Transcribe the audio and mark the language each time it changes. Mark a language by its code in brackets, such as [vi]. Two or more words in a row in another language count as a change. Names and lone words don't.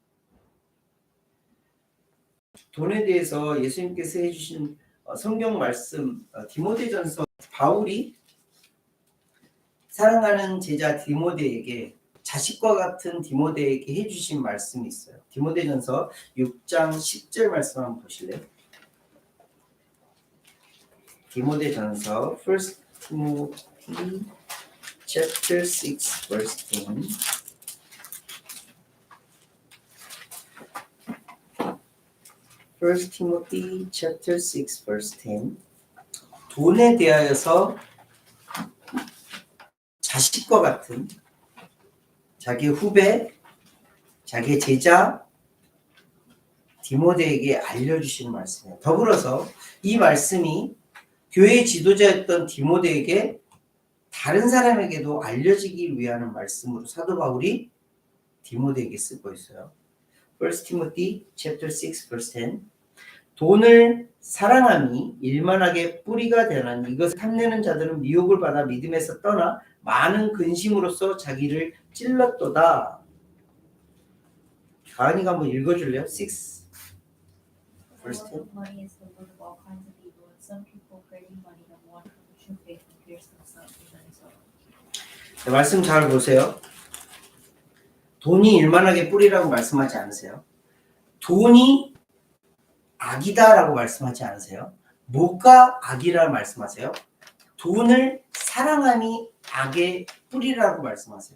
[ko] 돈에 대해서 예수님께서 해주신 성경 말씀 디모데전서, 바울이 사랑하는 제자 디모데에게, 자식과 같은 디모데에게 해주신 말씀이 있어요. 디모데전서 6장 10절 말씀 한번 보실래요? [en] 디모데전서 1 Timothy chapter 6 verse 10. First Timothy chapter 6 verse 10. [ko] 돈에 대하여서 자식과 같은 자기 후배, 자기 제자 디모데에게 알려주시는 말씀이에요. 더불어서 이 말씀이 교회의 지도자였던 디모데에게 다른 사람에게도 알려지기 위한 말씀으로 사도 바울이 디모데에게 쓰고 있어요. [en] 1 Timothy chapter 6 verse 10. [ko] 돈을 사랑함이 일만하게 뿌리가 되나니 이것을 탐내는 자들은 미혹을 받아 믿음에서 떠나 많은 근심으로써 자기를 찔렀도다. 가은이가 한번 읽어줄래요? [en] 6 verse 10. Money is the root of all kinds of evil, and some people craving money have wandered from the true faith and pierced themselves with many sorrows. [ko] 말씀 잘 보세요. 돈이 일만하게 뿌리라고 말씀하지 않으세요? 돈이 악이다라고 말씀하지 않으세요? 뭐가 악이라고 말씀하세요? 돈을 사랑함이 악의 뿌리라고 말씀하세요.